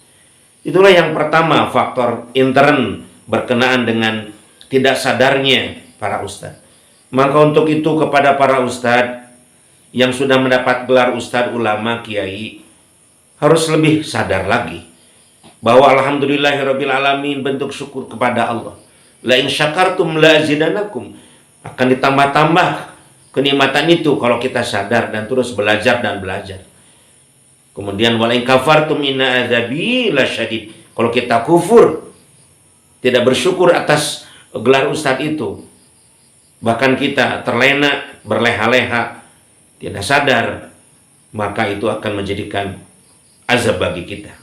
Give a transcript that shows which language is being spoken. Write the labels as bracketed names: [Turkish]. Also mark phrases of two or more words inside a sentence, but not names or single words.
[Indonesian] Itulah yang pertama, faktor intern berkenaan dengan tidak sadarnya para ustadz. Maka untuk itu kepada para ustadz yang sudah mendapat gelar ustadz, ulama, kiai, harus lebih sadar lagi bahwa [Arabic] الحمد لله رب العالمين, [Indonesian] bentuk syukur kepada Allah. [Arabic] لئن شكرتم لأزيدنكم, [Indonesian] akan ditambah-tambah kenikmatan itu kalau kita sadar dan terus belajar dan belajar. [Arabic] Kemudian ولئن كفرتم إن عذابي لشديد, [Indonesian] kalau kita kufur, tidak bersyukur atas gelar ustadz itu, bahkan kita terlena, berleha-leha, tidak sadar, maka itu akan menjadikan azab bagi kita.